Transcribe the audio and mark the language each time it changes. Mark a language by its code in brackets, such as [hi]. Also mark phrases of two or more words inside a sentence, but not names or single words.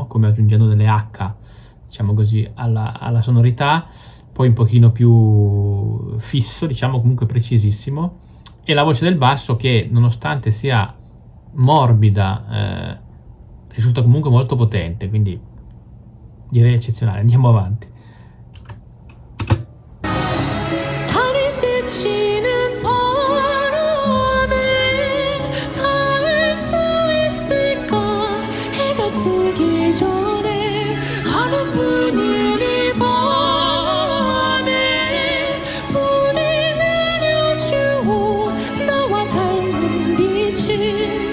[it] Come aggiungendo delle H, diciamo così, alla sonorità, poi un pochino più fisso, diciamo comunque precisissimo, e la voce del basso che nonostante sia morbida risulta comunque molto potente, quindi direi eccezionale. Andiamo avanti. [ko] 달을 스치는 바람에 닿을 수 있을까. 해가 뜨기 전에 하는 분위기 밤에 부디 내려주오 나와 닮은 빛을.